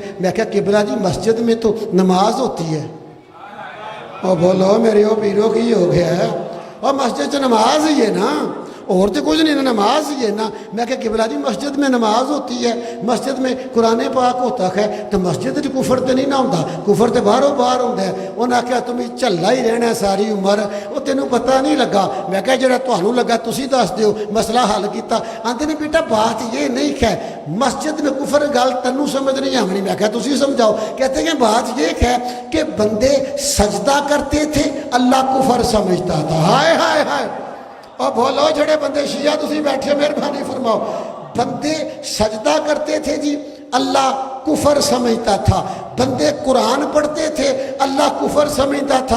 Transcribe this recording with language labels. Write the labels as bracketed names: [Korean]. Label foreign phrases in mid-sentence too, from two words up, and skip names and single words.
[Urdu] میں کہا قبلہ جی مسجد میں تو نماز ہوتی ہے، اور بولو میرے او پیرو کی ہو گیا ہے، اور مسجد سے نماز ہی ہے نا، اور تو کچھ نہیں، نماز ہی ہے نا۔ میں کہا قبلہ جی مسجد میں نماز ہوتی ہے، مسجد میں قرآن پاک ہوتا ہے، تو مسجد جو کفر تو نہیں نہ ہوتا، کفر تو باہروں باہر ہوتا ہے۔ انہاں کہا تمہیں چلا ہی رہنا ہے ساری عمر، وہ [Punjabi] تینوں پتہ نہیں لگا۔ میں کہا جڑا تہانوں لگا تسی دس دیو، مسئلہ حل کیتا۔ [Urdu] آندے نے بیٹا بات یہ نہیں ہے مسجد میں کفر [Punjabi] گل تینوں سمجھ نہیں آونی۔ میں کہا تسی سمجھاؤ۔ [Urdu] کہتے ہیں بات یہ ہے کہ بندے سجدہ کرتے تھے، اللہ کفر سمجھتا تھا۔ ہائے ہائے ہائے، اور بولو [Punjabi] جڑے بندے شیعہ تسی بیٹھے [Urdu] مہربانی فرماؤ، بندے سجدہ کرتے تھے جی اللہ کفر سمجھتا تھا، بندے قرآن پڑھتے تھے اللہ کفر سمجھتا تھا۔